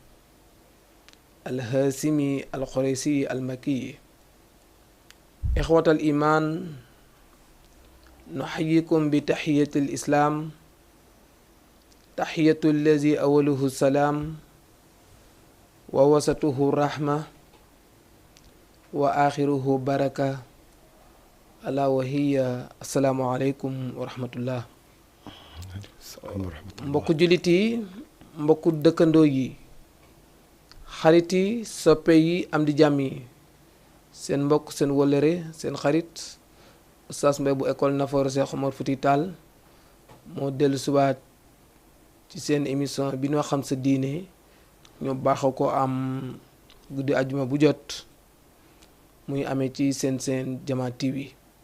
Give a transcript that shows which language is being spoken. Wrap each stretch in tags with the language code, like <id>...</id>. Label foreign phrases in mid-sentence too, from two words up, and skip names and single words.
<ar>الهاشمي القريشي المكي إخوة الإيمان نحييكم بتحية الإسلام تحية الذي أوله السلام ووسطه الرحمة وآخره بركة ألا وهي السلام عليكم ورحمة الله</ar> <wo>mbokku jullit yi mbokku dëkkandoo yi xarit yi soppe yi am di jàmm yi seen mbokk seen wëllëre seen xarit Oustaz Mbaye bu école Nafoore Cheikh Omar Fouti Tall moo dellu subaat ci seen émission bi ñoo xam sa diine ñoo baaxoo ko am guddi ajuma bu jot muy amee ci seen Jama TV</wo>